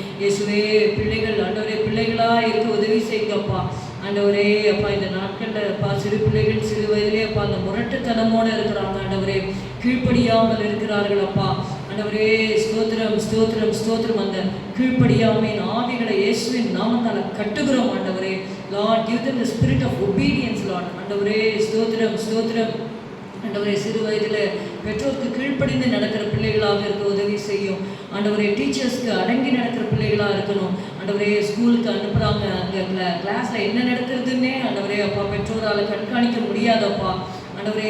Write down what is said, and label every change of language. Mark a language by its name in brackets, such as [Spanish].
[Tamil] இயேசுவே, பிள்ளைகள் ஆண்டவரே பிள்ளைகளாக இருக்க உதவி செய்யுங்கப்பா ஆண்டவரே அப்பா. இந்த நாட்களில் அப்பா சிறு பிள்ளைகள் சிறு வயதிலே அப்பா அந்த முரட்டுத்தனமோடு இருக்கிறாங்க ஆண்டவரே. கீழ்ப்படியாமல் இருக்கிறார்கள் அப்பா ஆண்டவரே. ஸ்தோத்திரம் ஸ்தோத்திரம் ஸ்தோத்திரம். அந்த கீழ்ப்படியாமையின் ஆவிகளை இயேசுவின் நாமத்தால் கட்டுகிறோம் ஆண்டவரே. [English] Lord, give them the spirit of obedience Lord. [Tamil] ஆண்டவரே ஸ்தோத்திரம் ஸ்தோத்திரம். ஆண்டவரே, சிறு வயதில் பெற்றோருக்கு கீழ்ப்படிந்து நடக்கிற பிள்ளைகளாக இருக்க உதவி செய்யும் ஆண்டவரே. டீச்சர்ஸ்க்கு அடங்கி நடக்கிற பிள்ளைகளாக இருக்கணும் ஆண்டவரே. ஸ்கூலுக்கு அனுப்புகிறாங்க, அங்கே கிளாஸில் என்ன நடக்கிறதுன்னே ஆண்டவரே அப்பா பெற்றோரால் கண்காணிக்க முடியாதப்பா ஆண்டவரே.